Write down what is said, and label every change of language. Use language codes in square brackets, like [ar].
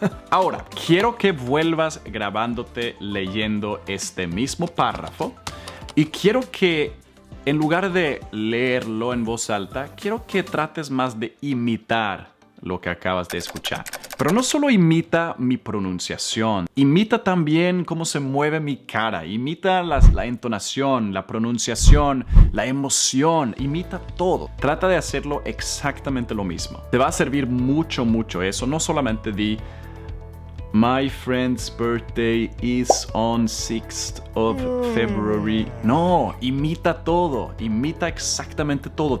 [es] Ahora, quiero que vuelvas grabándote leyendo este mismo párrafo y quiero que en lugar de leerlo en voz alta, quiero que trates más de imitar lo que acabas de escuchar. Pero no solo imita mi pronunciación, imita también cómo se mueve mi cara, imita la entonación, la pronunciación, la emoción, imita todo. Trata de hacerlo exactamente lo mismo. Te va a servir mucho eso. No solamente di [en] My friend's birthday is on 6th of February. [es] No, imita todo, imita exactamente todo.